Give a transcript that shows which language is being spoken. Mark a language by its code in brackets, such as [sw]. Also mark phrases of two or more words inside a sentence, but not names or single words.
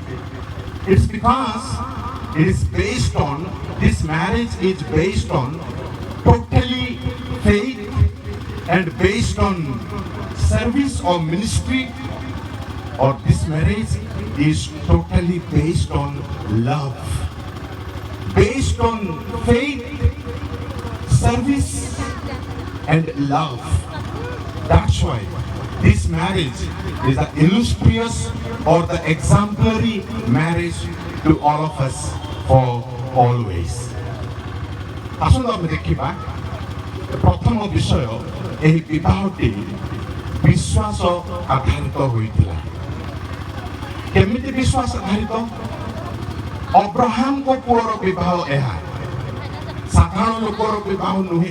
[en] It's because it is based on, this marriage is based on totally faith and based on service or ministry, or this marriage is totally based on love, based on faith, service and love. That's why this marriage is the illustrious or the exemplary marriage to all of us for always. [or] ଆସନ୍ତୁ ଆମେ ଦେଖିବା ପ୍ରଥମ ବିଷୟ ଏହି ବିବାହଟି ବିଶ୍ୱାସ ଆଧାରିତ ହୋଇଥିଲା। କେମିତି ବିଶ୍ୱାସ ଆଧାରିତ? ଅବ୍ରାହମଙ୍କ ପୁଅର ବିବାହ ଏହା ସାଧାରଣ ଲୋକର ବିବାହ ନୁହେଁ।